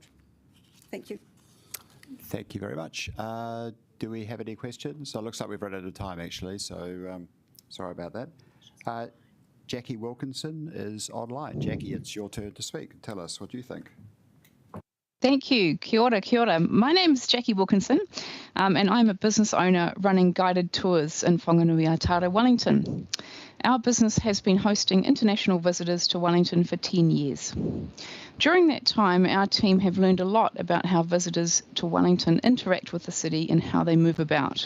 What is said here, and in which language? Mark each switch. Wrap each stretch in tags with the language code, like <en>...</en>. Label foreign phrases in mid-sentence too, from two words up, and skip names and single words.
<en>Thank you. Thank you very much. Do we have any questions? So it looks like we've run out of time, actually, so sorry about that. Jackie Wilkinson is online. Jackie, it's your turn to speak. Tell us, what do you think? Thank you.</en> <mi>Kia ora, kia ora.</mi> <en>My name's Jackie Wilkinson, and I'm a business owner running guided tours in Whanganui-a-Tara, Wellington. Our business has been hosting international visitors to Wellington for 10 years. During that time, our team have learned a lot about how visitors to Wellington interact with the city and how they move about.</en>